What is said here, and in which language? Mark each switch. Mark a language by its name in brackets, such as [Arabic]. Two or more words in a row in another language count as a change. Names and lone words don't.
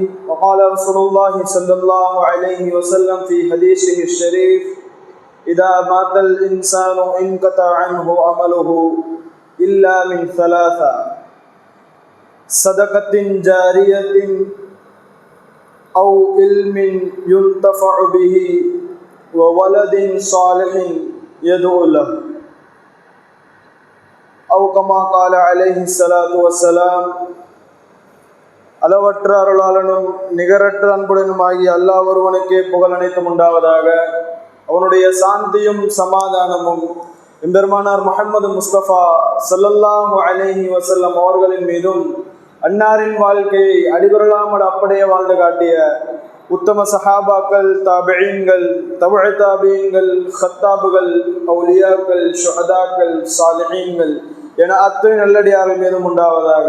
[Arabic] وقال رسول الله صلى الله عليه وسلم في حديثه الشريف: إذا مات الإنسان انقطع عنه عمله إلا من ثلاثة: صدقة جارية أو علم ينتفع به وولد صالح يدعو له أو كما قال عليه الصلاة والسلام. [Tamil] அளவற்ற அருளாளனும் நிகரற்ற அன்புடனும் ஆகிய அல்லாஹ் ஒருவனுக்கே புகழ் அனைத்தும் உண்டாவதாக. அவனுடைய சாந்தியும் சமாதானமும் எம்பெருமானார் முஹம்மது முஸ்தபா [Arabic] صلى الله عليه وسلم [Tamil] அவர்களின் மீதும், அன்னாரின் வாழ்க்கையை அடிபரலாமல் அப்படியே வாழ்ந்து காட்டிய உத்தம சஹாபாக்கள், தாபிஈன்கள், தபுஉ தாபிஈன்கள், ஹத்தாபுகள், அவுலியாக்கள், ஷுஹதாக்கள், சாலிஹீன்கள் என அத்தனை நல்லடியார்கள் மீதும் உண்டாவதாக.